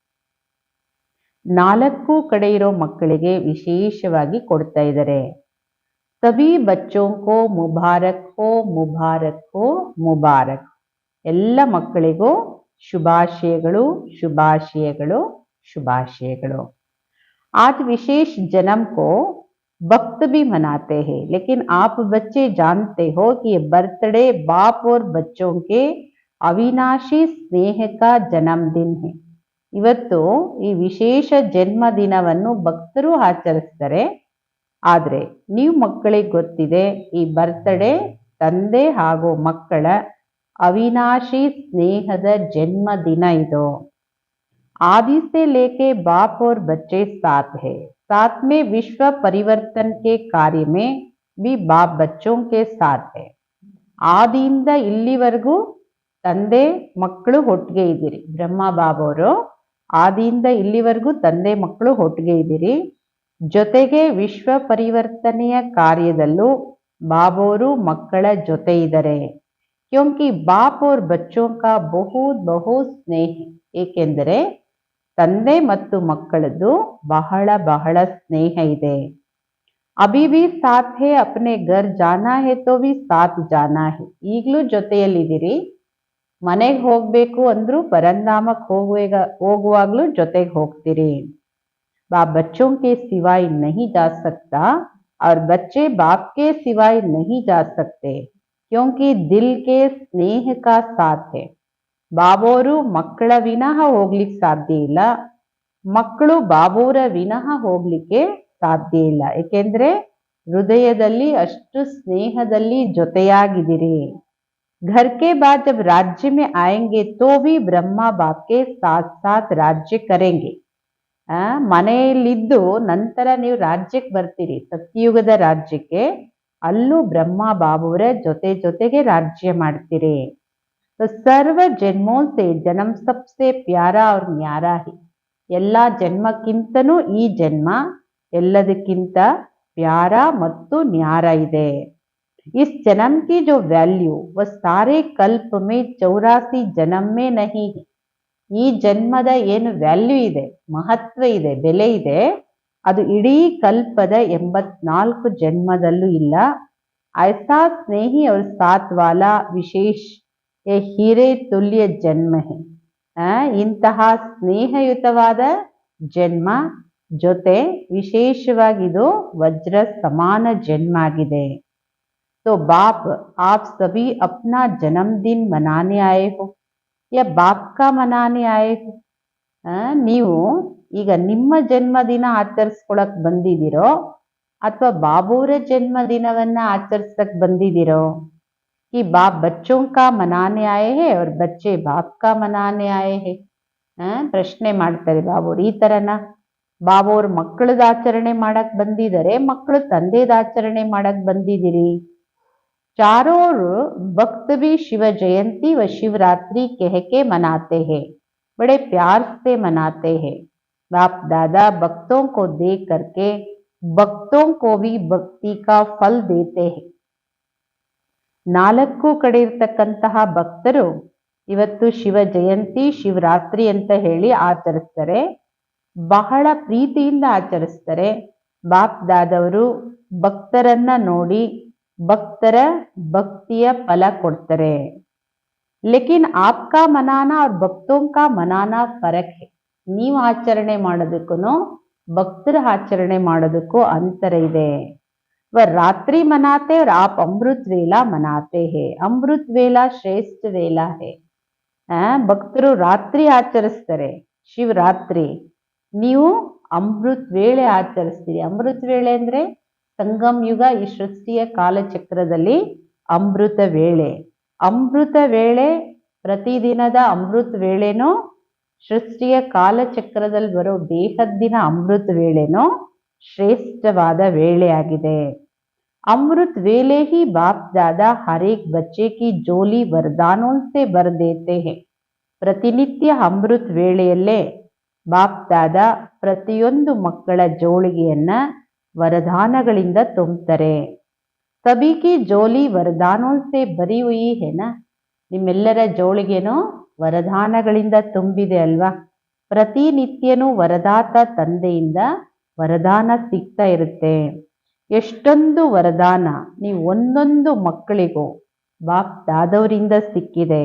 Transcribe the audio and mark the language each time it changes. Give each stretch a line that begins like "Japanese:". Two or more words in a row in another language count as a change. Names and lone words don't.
Kannada: 4 ಕಡೆ ಇರೋ ಮಕ್ಕಳಿಗೆ ವಿಶೇಷವಾಗಿ ಕೊಡ್ತಾ ಇದ್ದಾರೆ.
Hindi: सभी बच्चों को मुबारक हो, मुबारक हो, मुबारक.
Kannada: ಎಲ್ಲ ಮಕ್ಕಳಿಗೂ ಶುಭಾಶಯಗಳು, ಶುಭಾಶಯಗಳು, ಶುಭಾಶಯಗಳು.
Hindi: आज विशेष जन्म को भक्त भी मनाते हैं, लेकिन आप बच्चे जानते हो कि ये बर्थडे बाप और बच्चों के अविनाशी स्नेह का जन्मदिन है.
Kannada: ಇವತ್ತು ಈ ವಿಶೇಷ ಜನ್ಮ ದಿನವನ್ನು ಭಕ್ತರು ಆಚರಿಸ್ತಾರೆ. ಆದರೆ ನೀವು ಮಕ್ಕಳಿಗೆ ಗೊತ್ತಿದೆ, ಈ ಬರ್ತ್ಡೇ ತಂದೆ ಹಾಗೂ ಮಕ್ಕಳ ಅವಿನಾಶಿ ಸ್ನೇಹದ ಜನ್ಮ ದಿನ ಇದು.
Hindi: आदि से लेके बाप और बच्चे साथ है. साथ में विश्व परिवर्तन के कार्य में भी बाप बच्चों के साथ है.
Kannada: ಆದಿಯಿಂದ ಇಲ್ಲಿವರೆಗೂ ತಂದೆ ಮಕ್ಕಳು ಒಟ್ಟಿಗೆ ಇದ್ದೀರಿ. ಬ್ರಹ್ಮ ಬಾಬವರು ಆದಿಯಿಂದ ಇಲ್ಲಿವರೆಗೂ ತಂದೆ ಮಕ್ಕಳು ಒಟ್ಟಿಗೆ ಇದ್ದೀರಿ. ಜೊತೆಗೆ ವಿಶ್ವ ಪರಿವರ್ತನೆಯ ಕಾರ್ಯದಲ್ಲೂ ಬಾಬೋರು ಮಕ್ಕಳ ಜೊತೆ ಇದ್ದಾರೆ.
Hindi: क्योंकि बाप और बच्चों का बहुत बहुत ಸ್ನೇಹ.
Kannada: ಏಕೆಂದರೆ ತಂದೆ ಮತ್ತು ಮಕ್ಕಳದ್ದು ಬಹಳ ಬಹಳ ಸ್ನೇಹ ಇದೆ.
Hindi: अभी भी साथ है, अपने घर जाना है तो भी साथ जाना है.
Kannada: ಈಗಲೂ ಜೊತೆಯಲ್ಲಿದ್ದೀರಿ. ಮನೆಗೆ ಹೋಗ್ಬೇಕು ಅಂದ್ರೂ ಪರಂಧಾಮಕ್ಕೆ ಹೋಗುವಾಗ್ಲೂ ಜೊತೆಗೆ ಹೋಗ್ತೀರಿ.
Hindi: बाप बच्चों के सिवाय नहीं जा सकता और बच्चे बाप के सिवाय नहीं जा सकते, क्योंकि दिल के स्नेह का साथ है.
Kannada: ಬಾಬೋರು ಮಕ್ಕಳ ವಿನಃ ಹೋಗ್ಲಿಕ್ಕೆ ಸಾಧ್ಯ ಇಲ್ಲ, ಮಕ್ಕಳು ಬಾಬೋರ ವಿನಃ ಹೋಗ್ಲಿಕ್ಕೆ ಸಾಧ್ಯ ಇಲ್ಲ. ಏಕೆಂದ್ರೆ ಹೃದಯದಲ್ಲಿ ಅಷ್ಟು ಸ್ನೇಹದಲ್ಲಿ ಜೊತೆಯಾಗಿದ್ದೀರಿ.
Hindi: घर के बाद जब राज्य में आएंगे तो भी ब्रह्मा बाप के साथ साथ राज्य करेंगे.
Kannada: ಮನೆಯಲ್ಲಿದ್ದು ನಂತರ ನೀವು ರಾಜ್ಯಕ್ಕೆ ಬರ್ತೀರಿ, ಸತ್ಯಯುಗದ ರಾಜ್ಯಕ್ಕೆ. ಅಲ್ಲೂ ಬ್ರಹ್ಮ ಬಾಬುವರ ಜೊತೆ ಜೊತೆಗೆ ರಾಜ್ಯ ಮಾಡ್ತೀರಿ.
Hindi: सर्व जन्मों से जन्म सबसे प्यारा और न्यारा ही.
Kannada: ಎಲ್ಲ ಜನ್ಮಕ್ಕಿಂತನೂ ಈ ಜನ್ಮ ಎಲ್ಲದಕ್ಕಿಂತ ಪ್ಯಾರ ಮತ್ತು ನ್ಯಾರ ಇದೆ.
Hindi: इस जन्म की जो वैल्यू वह सारे कल्प में 84 जन्म में नहीं है.
Kannada: ಈ ಜನ್ಮದ ಏನು ವ್ಯಾಲ್ಯೂ ಇದೆ, ಮಹತ್ವ ಇದೆ, ಬೆಲೆ ಇದೆ, ಅದು ಇಡೀ ಕಲ್ಪದ 84 ಜನ್ಮದಲ್ಲೂ ಇಲ್ಲ.
Hindi: ऐसा स्नेही और साथ वाला विशेष ए हीरे तुल्य जन्म है.
Kannada: ಇಂತಹ ಸ್ನೇಹಯುತವಾದ ಜನ್ಮ ಜೊತೆ ವಿಶೇಷವಾಗಿದು ವಜ್ರ ಸಮಾನ ಜನ್ಮ ಆಗಿದೆ.
Hindi: तो बाप आप सभी अपना जन्मदिन मनाने आए हो या बाप का मनाने आए हो.
Kannada: ನೀವು ಈಗ ನಿಮ್ಮ ಜನ್ಮದಿನ ಆಚರಿಸ್ಕೊಳಕ್ ಬಂದಿದ್ದೀರೋ ಅಥವಾ ಬಾಬೂರ ಜನ್ಮದಿನವನ್ನ ಆಚರಿಸಕ್ ಬಂದಿದ್ದೀರೋ?
Hindi: कि बाप बच्चों का मनाने आए हैं और बच्चे बाप का मनाने आए हैं.
Kannada: ಪ್ರಶ್ನೆ ಮಾಡ್ತಾರೆ ಬಾಬೋರು. ಈ ತರನ ಬಾಬೋರು ಮಕ್ಕಳದ ಆಚರಣೆ ಮಾಡಕ್ ಬಂದಿದ್ದಾರೆ, ಮಕ್ಕಳು ತಂದೆದ ಆಚರಣೆ ಮಾಡಕ್ ಬಂದಿದ್ದೀರಿ.
Hindi: चारों भक्त भी शिव जयंती व शिवरात्रि कह के मनाते हैं, बड़े प्यार से मनाते हैं. बाप दादा भक्तों को देख करके भक्तों को भी भक्ति का फल देते हैं.
Kannada: ನಾಲ್ಕು ಕಡೆ ಇರ್ತಕ್ಕಂತಹ ಭಕ್ತರು ಇವತ್ತು ಶಿವ ಜಯಂತಿ ಶಿವರಾತ್ರಿ ಅಂತ ಹೇಳಿ ಆಚರಿಸ್ತಾರೆ. ಬಹಳ ಪ್ರೀತಿಯಿಂದ ಆಚರಿಸ್ತಾರೆ. ಬಾಪ್ ದಾದವರು ಭಕ್ತರನ್ನ ನೋಡಿ ಭಕ್ತರ ಭಕ್ತಿಯ ಫಲ ಕೊಡ್ತಾರೆ.
Hindi: लेकिन आपका मनाना और ಭಕ್ತೋं का मनाना फरक है.
Kannada: ನೀವು ಆಚರಣೆ ಮಾಡೋದಕ್ಕೂ ಭಕ್ತರ ಆಚರಣೆ ಮಾಡೋದಕ್ಕೂ ಅಂತರ ಇದೆ.
Hindi: वह रात्रि मनाते और आप अमृत वेला मनाते हैं. अमृत वेला श्रेष्ठ वेला है.
Kannada: ಭಕ್ತರು ರಾತ್ರಿ ಆಚರಿಸ್ತಾರೆ ಶಿವರಾತ್ರಿ, ನೀವು ಅಮೃತ್ ವೇಳೆ ಆಚರಿಸ್ತೀರಿ. ಅಮೃತ್ ವೇಳೆ ಅಂದ್ರೆ ಸಂಗಮ್ ಯುಗ, ಈ ಸೃಷ್ಟಿಯ ಕಾಲಚಕ್ರದಲ್ಲಿ ಅಮೃತ ವೇಳೆ. ಅಮೃತ ವೇಳೆ ಪ್ರತಿದಿನದ ಅಮೃತ ವೇಳೆನೋ ಸೃಷ್ಟಿಯ ಕಾಲಚಕ್ರದಲ್ಲಿ ಬರೋ ಬೇಹದ್ದಿನ ಅಮೃತ ವೇಳೆನೋ ಶ್ರೇಷ್ಠವಾದ ವೇಳೆ ಆಗಿದೆ.
Hindi: अमृत वेले ही बाप दादा हर एक बच्चे की जोली वरदानों से भर देते हैं.
Kannada: ಪ್ರತಿನಿತ್ಯ ಅಮೃತ್ ವೇಳೆಯಲ್ಲೇ ಬಾಪ್ ದಾದಾ ಪ್ರತಿಯೊಂದು ಮಕ್ಕಳ ಜೋಳಿಗೆಯನ್ನ ವರದಾನಗಳಿಂದ ತುಂಬುತ್ತಾರೆ.
Hindi: सभी की झोली वरदानों से भरी हुई है ना.
Kannada: ನಿಮ್ಮೆಲ್ಲರ ಜೋಳಿಗೆನೂ ವರದಾನಗಳಿಂದ ತುಂಬಿದೆ ಅಲ್ವಾ. ಪ್ರತಿನಿತ್ಯನೂ ವರದಾತ ತಂದೆಯಿಂದ ವರದಾನ ಸಿಗ್ತಾ ಇರುತ್ತೆ. ಎಷ್ಟೊಂದು ವರದಾನ ನೀವು ಒಂದೊಂದು ಮಕ್ಕಳಿಗೂ ಬಾಪ್ ದಾದವರಿಂದ ಸಿಕ್ಕಿದೆ.